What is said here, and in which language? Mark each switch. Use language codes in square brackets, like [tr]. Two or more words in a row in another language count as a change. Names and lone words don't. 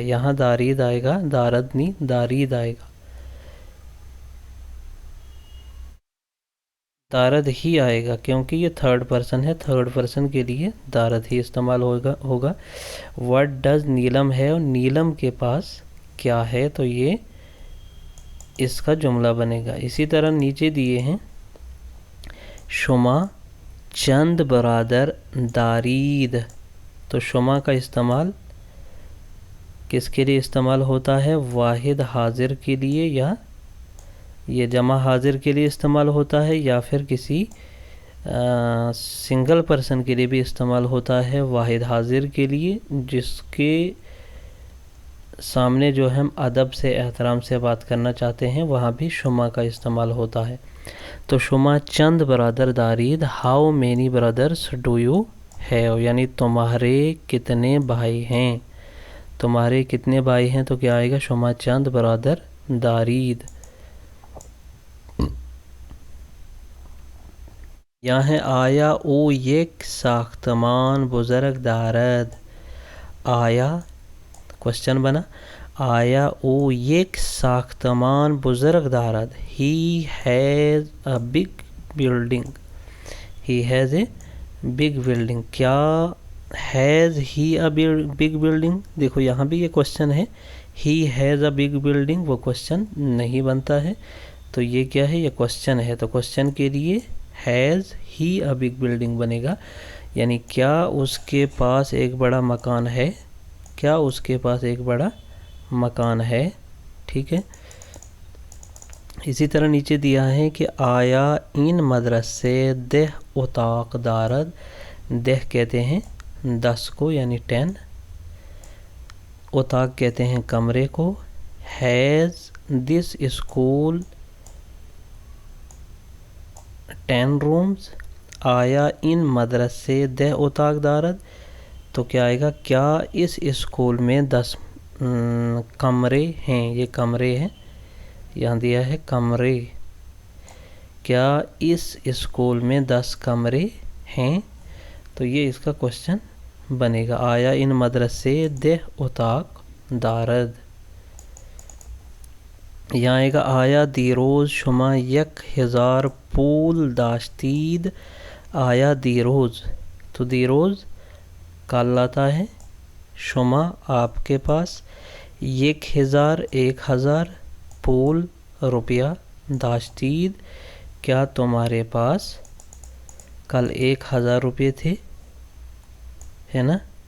[ur] یہاں دارید آئے گا، دارد نہیں دارید آئے گا، دارد ہی آئے گا کیونکہ یہ [en] third person [ur] ہے. [en] third person [ur] کے لیے دارد ہی استعمال ہوگا. [en] what does Nilam have. [ur] نیلم کے پاس کیا ہے، تو یہ اس کا جملہ بنے گا. اسی طرح نیچے دیے ہیں [fa] شما چند برادر دارید. [ur] تو شما کا استعمال کس کے لیے استعمال ہوتا ہے؟ واحد حاضر کے لیے، یا یہ جمع حاضر کے لیے استعمال ہوتا ہے، یا پھر کسی [en] single person [ur] کے لیے بھی استعمال ہوتا ہے. واحد حاضر کے لیے جس کے سامنے جو ہم ادب سے احترام سے بات کرنا چاہتے ہیں وہاں بھی شما کا استعمال ہوتا ہے. [fa] تو شما چند برادر دارید. [en] how many brothers do you have, [ur] یعنی تمہارے کتنے بھائی ہیں. تمہارے کتنے بھائی ہیں تو کیا آئے گا؟ [fa] شما چند برادر دارید. یہاں ہے آیا او یک ساختمان بزرگ دارد. آیا [ur] کوشچن بنا، [fa] آیا او یک ساختمان بزرگ دارد. [en] he has a big building. he has a big building. کیا has he a big building. [ur] دیکھو یہاں بھی یہ کوشچن ہے، [en] he has a big building, [ur] وہ کوشچن نہیں بنتا ہے. تو یہ کیا ہے؟ یہ کوشچن ہے. تو کوشچن کے لیے [en] has he a big building [ur] بنے گا، یعنی کیا اس کے پاس ایک بڑا مکان ہے. کیا اس کے پاس ایک بڑا مکان ہے. ٹھیک ہے. اسی طرح نیچے دیا ہے کہ [fa] آیا ان مدرسے دہ اتاق دارد. [ur] دہ کہتے ہیں 10 کو یعنی 10. اتاق کہتے ہیں کمرے کو. [en] has this school 10 rooms. [fa] آیا ان مدرسے دہ اتاق دارد. [ur] تو کیا آئے گا؟ کیا اس اسکول میں 10 کمرے ہیں. یہ کمرے ہیں، یہاں دیا ہے کمرے. کیا اس اسکول میں 10 کمرے ہیں. تو یہ اس کا کوشچن بنے گا. [fa] آیا ان مدرسے دہ اتاق دارد. [ur] یہاں آئے گا [fa] آیا دیروز شما 1000 پول داشتید. آیا دیروز، [ur] تو دیروز کل آتا ہے. شما آپ کے پاس، 1000 پول روپیہ، داشتید کیا تمہارے پاس کل 1000 روپے تھے، ہے نا.